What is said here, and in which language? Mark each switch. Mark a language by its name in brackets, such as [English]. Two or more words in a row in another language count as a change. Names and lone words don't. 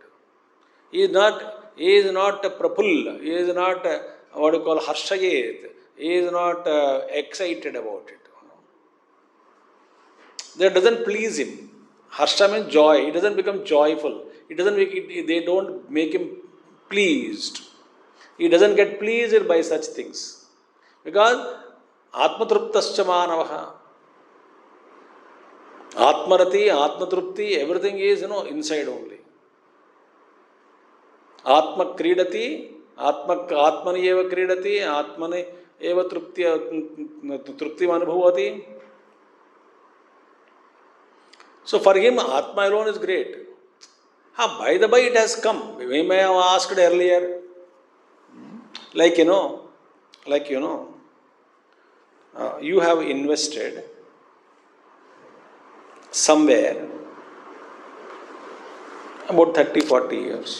[English] He is not prapul, he is not harshayet, he is not excited about it. That doesn't please him. Harsha means joy. He doesn't become joyful. They don't make him pleased. He doesn't get pleased by such things. Because [Sanskrit] atmatruptascha manavaha. Atmarati, atmatrupti, [English] everything is, inside only. [Sanskrit] Atma kridati, atmani eva kridati, atmani eva trupti manubhavati. [English] So for him, Atma alone is great. By the by, it has come. We may have asked earlier, you have invested somewhere about 30-40 years.